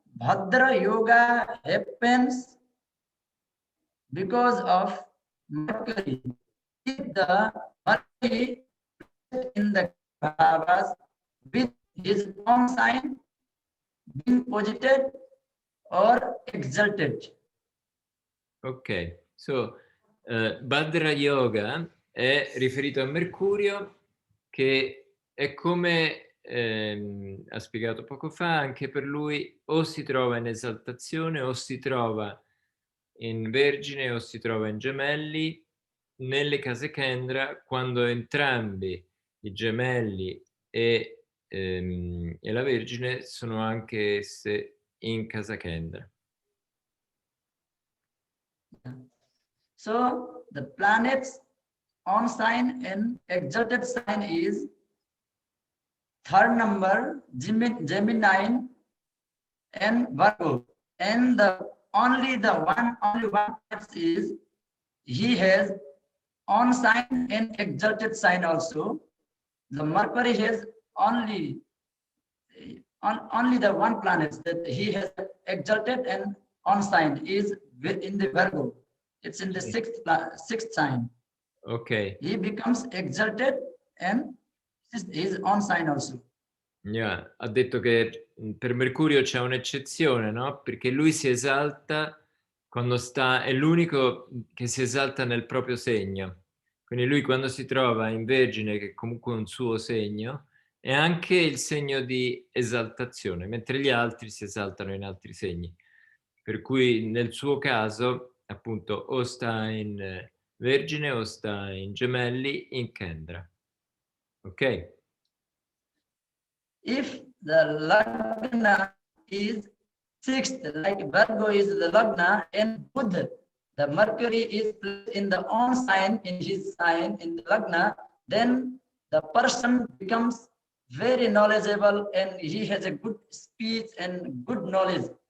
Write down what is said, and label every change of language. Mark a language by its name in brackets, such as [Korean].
[English] Bhadra Yoga happens because of Mercury. If the Mercury in the bhavas with his own sign being posited or exalted. [Italian] Ok, so Bhadra Yoga è riferito a Mercurio, che è come ha spiegato poco fa, anche per lui o si trova in esaltazione o si trova in Vergine o si trova in Gemelli nelle case Kendra, quando entrambi i Gemelli e la Vergine sono anche esse in casa Kendra. [English] So the planets on sign and exalted sign is third number, Gemini and Virgo. And only one planet is he has on sign and exalted sign also. The Mercury has only the one planet that he has exalted and on sign is in the Virgo. It's in the sixth sign. Ok. He becomes exalted and is on sign also. Yeah. [Italian] Ha detto che per Mercurio c'è un'eccezione, no? Perché lui si esalta quando è l'unico che si esalta nel proprio segno. Quindi lui quando si trova in Vergine, che è comunque un suo segno, è anche il segno di esaltazione, mentre gli altri si esaltano in altri segni. Per cui nel suo caso, appunto, o sta in Vergine o sta in Gemelli in Kendra. Ok? [English] If the Lagna is sixth, like Virgo is the Lagna, and Buddha, the Mercury is in the own sign, in his sign, in the Lagna, then the person becomes very knowledgeable and he has a good speech and good knowledge.